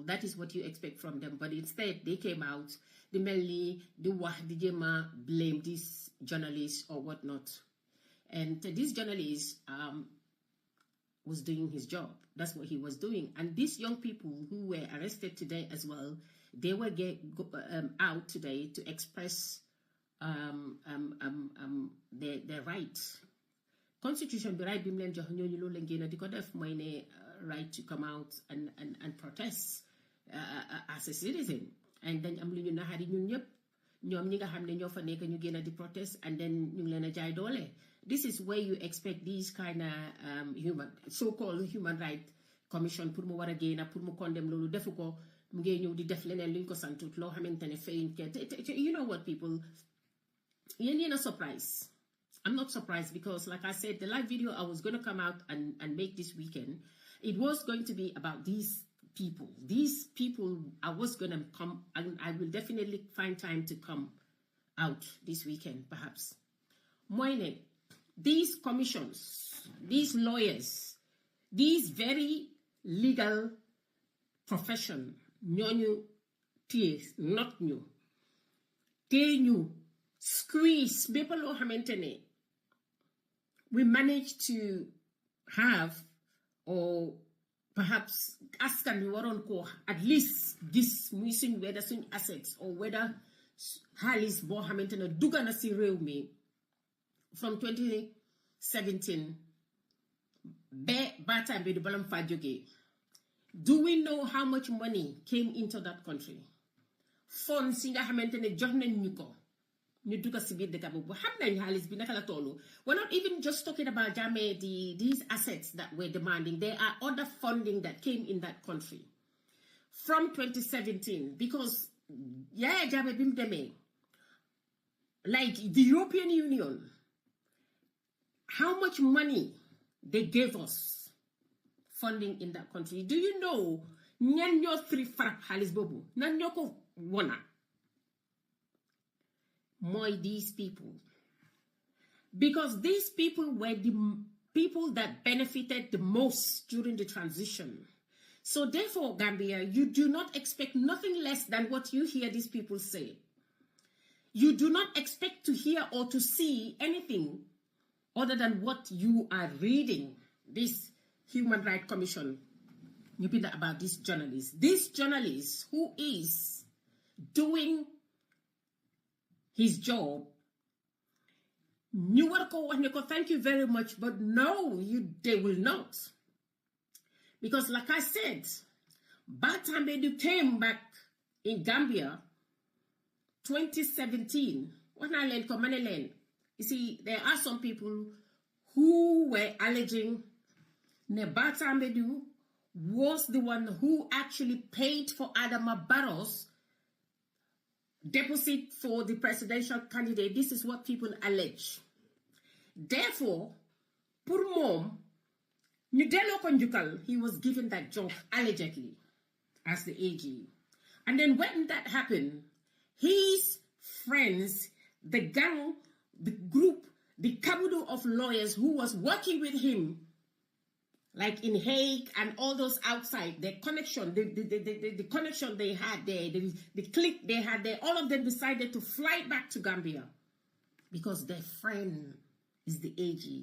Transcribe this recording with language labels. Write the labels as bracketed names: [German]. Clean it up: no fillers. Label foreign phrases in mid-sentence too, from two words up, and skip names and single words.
[English] That is what you expect from them, but instead they came out, the mainly the jema blame these journalists or whatnot, and this journalist was doing his job. That's what he was doing. And these young people who were arrested today as well, they were out today to express their rights. [Wolof] Constitution bi right bi mu leen jox ñooñu loolu la ngeen di ko def mooy ne [English] right to come out and protest as a citizen, [Wolof] and dañ am lu ñu naxari ñun ñëpp ñoom ñi nga xam ne ñoo fa nekk ñu génn di [English] protest and then [Wolof] ñu ngi leen a jaay doole. [English] This is where you expect these kind of so-called human rights commission [Wolof] pour mu war a génn pour mu condemn loolu defu ko, mu ngi ñëw di def leneen luñ ko santut loo xamante ne fayuñ ke [English] you know what people, [Wolof] yéen a surprise. [English] I'm not surprised because, like I said, the live video I was going to come out and make this weekend, it was going to be about these people. These people, I was going to come, and I will definitely find time to come out this weekend, perhaps. Moine, these commissions, these lawyers, these very legal profession, [Wolof] ñooñu téye not ñu téye ñu squeeze bépp loo xamante ne [English] we managed to have, or perhaps [Wolof] askan wi waroon ko [English] at least [Wolof] gis muy suñ whether suñ assets [English] or whether [Wolof] xaalis boo xamante ne dugga na si réew mi from 2017 ba time bi du balam fa jógee. [English] Do we know how much money came into that country? [Wolof] Funds yi nga xamante ne jox nañ ñu ko ñu dugga si biir dëkk boobu xam nañ xaalis bi naka la tollu. [English] We're not even just talking about Jammeh, these assets that we're demanding. There are other funding that came in that country from 2017 because Jammeh bim demee, like the European Union, how much money they gave us funding in that country. Do you know [Wolof] ñan ñoo three farab xaalis boobu nan ñoo ko wona mooy [English] these people, because these people were the people that benefited the most during the transition. So therefore, Gambia, you do not expect nothing less than what you hear these people say. You do not expect to hear or to see anything other than what you are reading. This Human Rights Commission, you been about this journalist who is doing his job. [Wolof] Ñu war ko wax ne ko [English] thank you very much, but no, they will not. Because like I said, Tambadou came back in Gambia 2017. You see, there are some people who were alleging that Tambadou was the one who actually paid for Adama Barrow's deposit for the presidential candidate. This is what people allege. Therefore, [Wolof] pour mom, ñu delloo ko njukkal, [English] he was given that job allegedly as the AG. And then when that happened, his friends, the gang, the group, the caboodle of lawyers who was working with him, like in Hague and all those outside, the connection, the connection they had there, the clique they had there, all of them decided to fly back to Gambia because their friend is the AG.